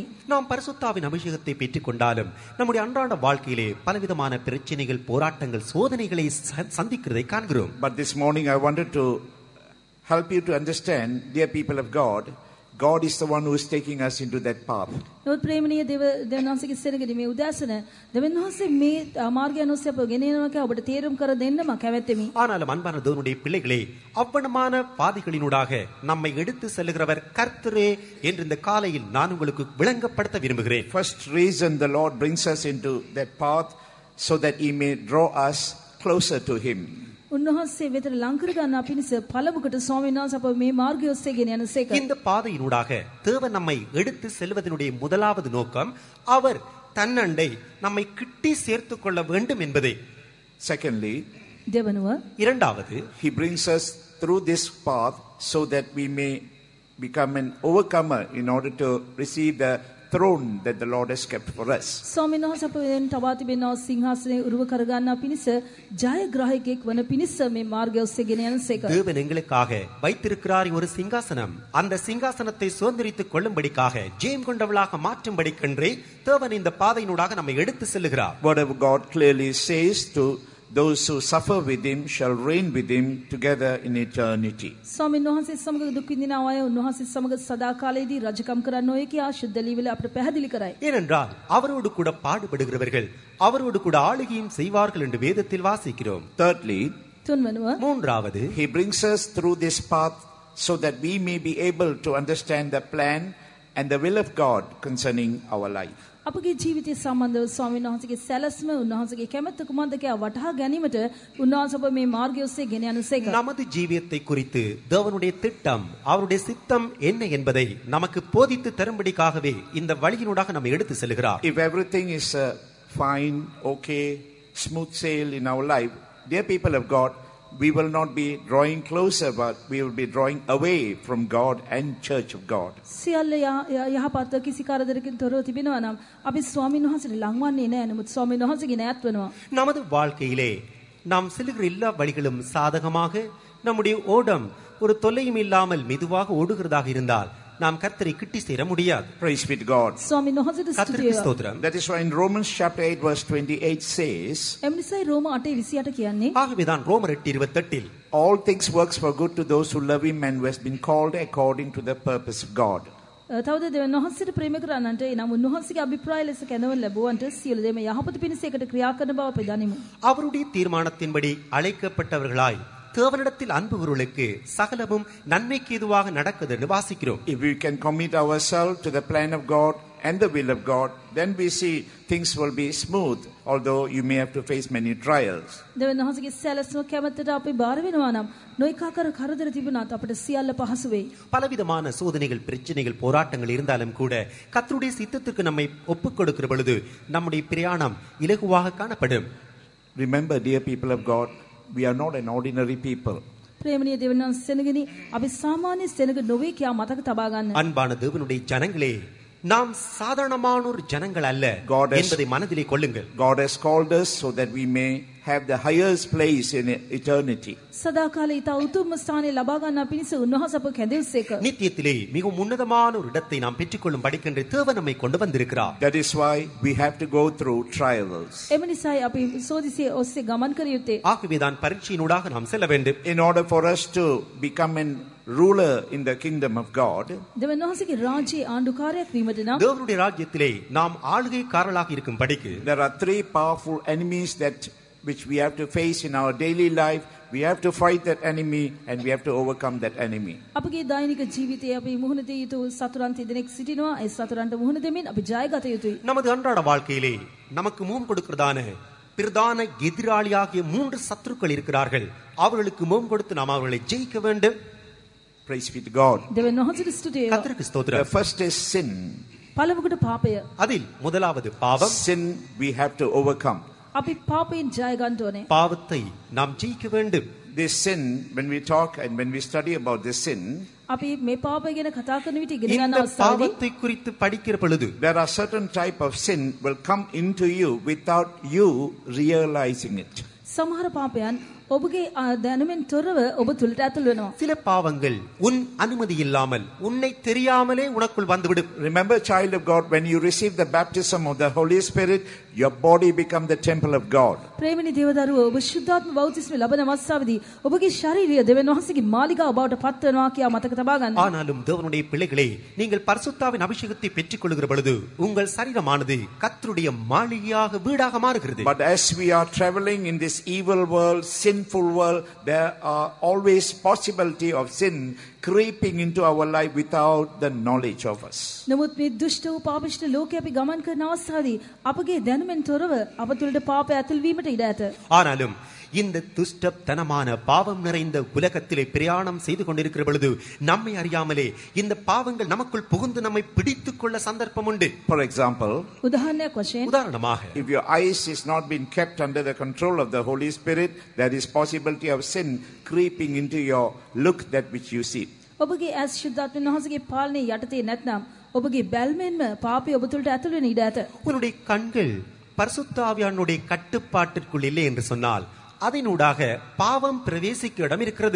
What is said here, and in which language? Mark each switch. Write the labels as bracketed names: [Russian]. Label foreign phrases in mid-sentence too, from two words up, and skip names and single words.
[Tamil] நாம் பரிசுத்தாவின் அபிஷேகத்தை பெற்றுக் கொண்டாலும் நம்முடைய அன்றாட வாழ்க்கையிலே பலவிதமான பிரச்சனைகள், போராட்டங்கள், சோதனைகளை சந்திக்கிறதை காண்கிறோம். [English] But this morning I wanted to help you to understand, dear people of God, God is the one who is taking us into that path. [Sinhala] නමුත් ප්‍රේමණීය දෙවියන් වහන්සේගේ සෙනගදී මේ උදෑසන දෙවියන් වහන්සේ මේ මාර්ගය ඔස්සේ අප ගෙන යනවා කියලා ඔබට තේරුම් කර දෙන්න මම කැමැත්තෙමි. [Tamil] ஆனாலும் அன்பான தேவனுடைய பிள்ளைகளே, அவ்வளமான பாதைகளினூடாக நம்மை எடுத்து செல்லுகிறவர் கர்த்தரே என்று இந்த காலையில் நான் உங்களுக்கு விளங்கப்படுத்த விரும்புகிறேன். [English] First reason the Lord brings us into that path so that He may draw us closer to Him. [Sinhala] උන්වහන්සේ වෙතට ලං කර ගන්න අපිනිස පළමුකට ස්වාමීන් වහන්සේ අප මේ මාර්ගය ඔස්සේ ගෙන යන සේක. [Tamil] இந்த பாதையினூடாக தேவன் நம்மை எடுத்து செல்வதனுடைய முதலாவது நோக்கம் அவர் தன்னண்டை நம்மை கிட்டி சேர்த்துக் கொள்ள வேண்டும் என்பதே. [English] Secondly, [Sinhala] දෙවනුව [Tamil] இரண்டாவது, [English] He brings us through this path so that we may become an overcomer in order to receive the throne that the Lord has kept for us. [Sinhala] ස්වාමීන් වහන්සේ අප වෙන තබා තිබෙනා සිංහාසනය උරුව කර ගන්න පිණිස ජයග්‍රාහකෙක් වන පිණිස මේ මාර්ගය ඔස්සේ ගෙන යන සේක. [Tamil] தேவன் எங்களுக்காக வைத்திருக்கிறார் ஒரு சிங்காசனம். அந்த சிங்காசனத்தை சுதந்திரித்துக் கொள்ளும்படிக்காக ஜெயம் கொண்டவளாக மாற்றும்படிக்கென்றே தேவன் இந்த பாதையினூடாக நம்மை எடுத்து செல்லுகிறார். [English] Whatever God clearly says to those who suffer with Him shall reign with Him together in eternity. [Sinhala] ස්වාමීන් වහන්සේ සමග දුක් විඳින අය උන්වහන්සේ සමග සදා කාලයේදී රජකම් කරන්න ඕය කියා ශුද්ධ ලීවල අපට පැහැදිලි කරයි. [Tamil] ஏனென்றால் அவரோடு கூட பாடுபடுகிறவர்கள் அவரோடு கூட ஆளுகையும் செய்வார்கள் என்று வேதத்தில் வாசிக்கிறோம். [English] Thirdly, [Sinhala] තුන්වනුව [Tamil] மூன்றாவது, [English] He brings us through this path so that we may be able to understand the plan and the will of God concerning our life. [Sinhala] අපගේ ජීවිතය සම්බන්ධව ස්වාමීන් වහන්සේගේ සැලැස්ම උන්වහන්සේගේ කැමැත්ත කුමක්ද කියලා වටහා ගැනීමට උන්වහන්සේ අප මේ මාර්ගය ඔස්සේ ගෙන යන සේක. [Tamil] நமது ஜீவியத்தை குறித்து தேவனுடைய திட்டம், அவருடைய சித்தம் என்ன என்பதை நமக்கு போதித்து தரும்படிக்காகவே இந்த வழியினூடாக நம்மை எடுத்து செல்கிறார். [English] If everything is fine, okay, smooth sail in our life, dear people of God, we will not be drawing closer, but we will be drawing away from God and Church of God. [Sinhala] සියල්ල යහපත් කිසි කරදරකින් තොරව තිබෙනවා නම් අපි ස්වාමීන් වහන්සේට ලං වන්නේ නැහැ. නමුත් ස්වාමීන් වහන්සේගේ ඈත් වෙනවා. [Tamil] நமது வாழ்க்கையிலே நாம் செல்லுகிற எல்லா வழிகளும் சாதகமாக, நம்முடைய ஓடம் ஒரு தொல்லையும் இல்லாமல் மெதுவாக ஓடுகிறதாக இருந்தால் நாம் கர்த்தரை கிட்டி சேர முடியாது. [English] Praise be to God. [Sinhala] ස්වාමීන් වහන්සේට ස්තුති [Tamil] கர்த்தருக்கு [Sinhala] වේවා. [Tamil] ஸ்தோத்திரம். [English] That is why in Romans chapter 8 verse 28 says, [Sinhala] එමනිසයි රෝම 8:28 කියන්නේ [Tamil] ஆகவேதான் ரோமர் 8:28 [English] all things works for good to those who love Him and who has been called according to the purpose of God. [Sinhala] තවද දෙවියන් වහන්සේට ප්‍රේම කරන්නන්ට එනම් උන්වහන්සේගේ අභිප්‍රාය ලෙස කැඳවන ලැබුවන්ට සියලු දේම යහපත පිණිස එකට ක්‍රියා කරන බව අපි දනිමු. [Tamil] அவருடைய தீர்மானத்தின்படி அழைக்கப்பட்டவர்களாய் தேவனிடத்தில் அன்புகளுக்கு சகலமும் நன்மைக்கு ஏதுவாக நடக்குது என்று வாசிக்கிறோம். [English] If we can commit ourselves to the plan of God and the will of God, then we see things will be smooth, although you may have to face many trials. [Sinhala] දෙවියන් වහන්සේගේ සැලැස්ම කැමැත්තට අපි බාර වෙනවා නම් නොයෙක් ආකාර කරදර තිබුණාත් අපට සියල්ල පහසු වෙයි. [Tamil] பலவிதமான சோதனைகள், பிரச்சனைகள், போராட்டங்கள் இருந்தாலும் கூட கர்த்தருடைய சித்தத்திற்கு நம்மை ஒப்புக் கொடுக்கிற பொழுது நம்முடைய பிரயாணம் இலகுவாக காணப்படும். [English] Remember, dear people of God, we are not an ordinary people. [Sinhala] ප්‍රේමණීය දෙවියන් වහන්සේ සෙනගනි අපි සාමාන්‍ය සෙනග නොවේ කියා මතක තබා ගන්න. [Tamil] அன்பான தேவனுடைய ஜனங்களே, நாம் சாதாரணமான ஒரு ஜனங்கள் அல்ல என்பதை மனதிலே கொள்ளுங்கள். [English] God has called us so that we may have the highest place in eternity. [Sinhala] සදාකාලේ ඊට උතුම්ම ස්ථානය ලබා ගන්නා පිණිස උන්වහන්සේ අප කැඳෙව්සේක. [Tamil] நித்தியத்திலே மிகவும் உன்னதமான ஒரு இடத்தை நாம் பெற்றுக்கொள்ளும் படிக்கின்ற தேவன் நம்மை கொண்டு வந்திருக்கிறார். [English] That is why we have to go through trials. [Sinhala] එම නිසායි අපි සෝදිසිය ඔස්සේ ගමන් කර යුත්තේ. [Tamil] ஆகவேதான் பரீட்சையினூடாக நாம் செல்ல வேண்டும். [English] In order for us to become a ruler in the kingdom of God, [Sinhala] දෙවියන් වහන්සේගේ රාජ්‍යයේ ආණ්ඩුකාරයෙක් වීමට නම් [Tamil] தேவனுடைய ராஜ்யத்திலே நாம் ஆளுகைக்காரர்களாக இருக்கும் படிக்கு [English] there are three powerful enemies which we have to face in our daily life. We have to fight that enemy and we have to overcome that enemy. [Sinhala] අපගේ දෛනික ජීවිතයේ අපි මුහුණ දිය යුතු සතුරන් දෙදෙනෙක් සිටිනවා. ඒ සතුරන්ට මුහුණ දෙමින් අපි ජයගත යුතුයි. [Tamil] நமது அன்றாட வாழ்க்கையிலே நமக்கு முகம் கொடுக்கிறதான பிரதான எதிராளியாகிய 3 சத்துருக்கள் இருக்கிறார்கள். அவர்களுக்கு முகம் கொடுத்து நாம் அவர்களை ஜெயிக்க வேண்டும். [English] Praise be to God. [Sinhala] දෙවියන් වහන්සේට ස්තුතිය වේවා. [Tamil] கர்த்தருக்கு ஸ்தோத்திரம். [English] The first is sin. [Sinhala] පළමුවට පාපය. [Tamil] அதில் முதலாவது பாவம். [English] Sin we have to overcome. [Sinhala] අපි පාපයෙන් ජය ගන්න ඕනේ. [Tamil] பாவத்தை நாம் ஜெயிக்க வேண்டும். [English] This sin, when we talk and when we study about this sin, [Sinhala] අපි මේ පාපය ගැන කතා කරන විට ඉගෙන ගන්න [Tamil] இந்த [Sinhala] අවස්ථාවේදී [Tamil] பாவத்தை குறித்து படிக்கிற பொழுது [English] there are certain type of sin will come into you without you realizing it. [Sinhala] සමහර පාපයන් ඔබගේ දැනුමෙන් තොරව ඔබ තුලට ඇතුල් වෙනවා. [Tamil] சில பாவங்கள் உன் அனுமதி இல்லாமல் உன்னை தெரியாமலே உனக்குள் வந்துவிடும். [English] Remember, child of God, when you receive the baptism of the Holy Spirit, your body become the temple of God. [Sinhala] ප්‍රේමණී දේවදරුවෝ ඔබ ශුද්ධාත්ම බෞතිස්මය ලබන අවස්ථාවේදී ඔබගේ ශරීරය දෙවියන් වහන්සේගේ මාලිගාව බවට පත් වෙනවා කියා මතක තබා ගන්න. [Tamil] ஆனாலும் தேவனுடைய பிள்ளைகளே, நீங்கள் பரிசுத்தாவின் அபிஷேகத்தை பெற்றுக் கொள்கிற பொழுது உங்கள் சரீரமானது கர்த்தருடைய மாளிகையாக வீடாக மாறுகிறது. [English] But as we are traveling in this evil world, sinful world, there are always possibility of sin creeping into our life without the knowledge of us. [Sinhala] නමුත් මේ දුෂ්ට වූ පාපිෂ්ඨ ලෝකයේ අපි ගමන් කරන අවස්ථාවේදී අපගේ දැනුමෙන් තොරව අප තුළට පාපය ඇතුල් වීමට ඉඩ ඇත. [Tamil] ஆனாலும் இந்த துஷ்டத்தனமான பாவம் நிறைந்த உலகத்திலே பிரயாணம் செய்து கொண்டிருக்கிற பொழுது நம்மை அறியாமலே இந்த பாவங்கள் நமக்குள் புகுந்து நம்மை பிடித்துக் கொள்ள சந்தர்ப்பம் உண்டு. [English] For example, [Sinhala] උදාහරණයක් වශයෙන් [Tamil] உதாரணமாக, [English] if your eyes is not been kept under the control of the Holy Spirit, there is possibility of sin creeping into your look that which you see. [Sinhala] ඔබගේ ඇස් ශුද්ධාත්මයන් වහන්සේගේ පාලනය යටතේ නැත්නම් ඔබගේ බැල්මෙන්ම පාපය ඔබ තුළට ඇතුල් වෙන ඉඩ ඇත. [Tamil] உன்னுடைய கண்கள் பரிசுத்த ஆவியானுடைய கட்டுப்பாட்டிற்குள் இல்லை என்று சொன்னால் அதனூடாக பாவம் பிரவேசிக்க இடம் இருக்கிறது.